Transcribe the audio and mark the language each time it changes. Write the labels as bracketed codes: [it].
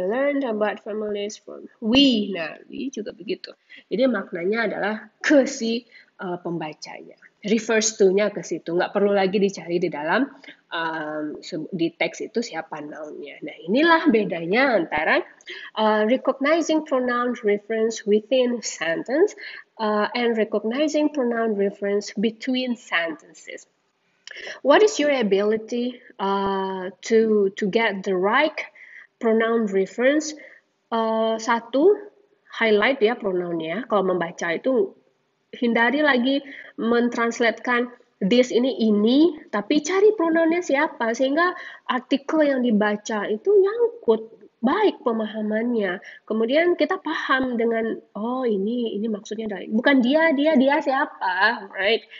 [en] Learn about families from we. [id] Nah, we juga begitu. Jadi maknanya adalah ke si pembacanya. Refers to-nya ke situ. Nggak perlu lagi dicari di dalam di teks itu siapa noun-nya. Nah, inilah bedanya antara [en] recognizing pronoun reference within sentence and recognizing pronoun reference between sentences. What is your ability to get the right pronoun reference? [id] Satu, highlight ya pronounnya. Kalau membaca itu hindari lagi mentranslatekan [en] this [id] ini, tapi cari pronounnya siapa sehingga artikel yang dibaca itu nyangkut baik pemahamannya. Kemudian kita paham dengan ini maksudnya dari bukan dia siapa, right?